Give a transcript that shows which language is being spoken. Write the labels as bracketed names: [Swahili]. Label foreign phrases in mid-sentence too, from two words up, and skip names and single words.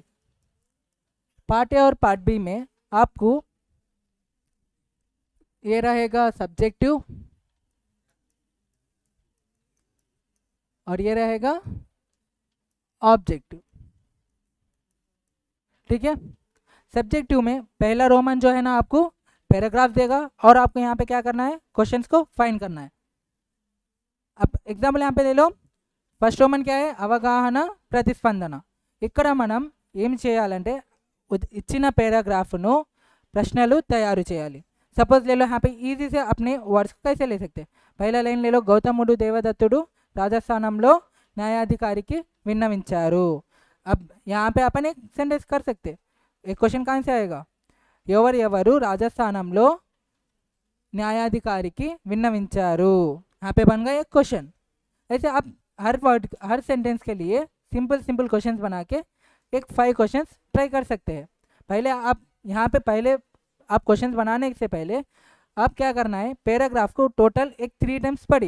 [Hindi] पार्ट ए और पार्ट बी में आपको ये रहेगा सब्जेक्टिव और ये रहेगा ऑब्जेक्टिव। ठीक है, सब्जेक्टिव में पहला रोमन जो है ना आपको पैराग्राफ देगा और आपको यहाँ पे क्या करना है, क्वेश्चंस को फाइंड करना है। अब एग्जाम्पल यहाँ पे ले लो। [English] first roman [Hindi] क्या है, [Telugu] అవగాహన ప్రతిస్పందన। ఇక్కడ మనం ఏం చేయాలంటే ఇచ్చిన పేరాగ్రాఫ్ను ప్రశ్నలు తయారు చేయాలి। [Hindi] सपोज ले लो यहाँ पे इजी से अपने वर्ड्स कैसे ले सकते हैं। पहला लाइन ले लो, [Telugu] గౌతముడు దేవదత్తుడు రాజస్థానంలో న్యాయాధికారికి విన్నవించారు। [Hindi] अब यहाँ पे अपन एक सेंटेंस कर सकते हैं। एक क्वेश्चन कहाँ से आएगा, [Telugu] ఎవరు రాజస్థానంలో న్యాయాధికారికి విన్నవించారు। [Hindi] यहाँ पे बन गया एक क्वेश्चन। ऐसे आप हर वर्ड हर सेंटेंस के लिए [English] simple simple questions [Hindi] बना के एक 5 क्वेश्चंस ट्राई कर सकते हैं। पहले आप यहाँ पे पहले आप क्वेश्चंस बनाने से पहले आप क्या करना है, पैराग्राफ को टोटल एक 3 टाइम्स पढ़िए।